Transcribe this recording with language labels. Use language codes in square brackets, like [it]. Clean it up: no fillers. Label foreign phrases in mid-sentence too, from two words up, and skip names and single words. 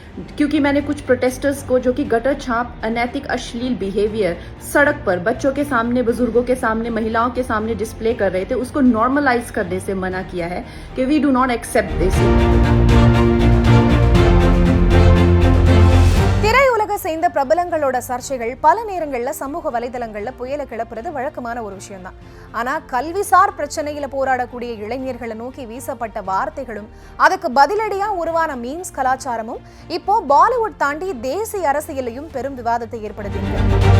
[hi] क्योंकि मैंने कुछ प्रोटेस्टर्स को जो कि गटर छाप अनैतिक अश्लील बिहेवियर सड़क पर बच्चों के सामने, बुजुर्गों के सामने, महिलाओं के सामने डिस्प्ले कर रहे थे, उसको नॉर्मलाइज करने से मना किया है कि [en] we do not accept this. [ta] திரையுலக சேர்ந்த பிரபலங்களோட சர்ச்சைகள் பல நேரங்கள்ல சமூக வலைதளங்கள்ல புயல கிளப்புறது வழக்கமான ஒரு விஷயம் தான். ஆனா கல்விசார் பிரச்சனையில போராடக்கூடிய இளைஞர்களை நோக்கி வீசப்பட்ட வார்த்தைகளும் அதுக்கு பதிலடியா உருவான மீம்ஸ் கலாச்சாரமும் இப்போ பாலிவுட் தாண்டி தேசிய அரசியலையும் பெரும் விவாதத்தை ஏற்படுத்தியிருக்கு.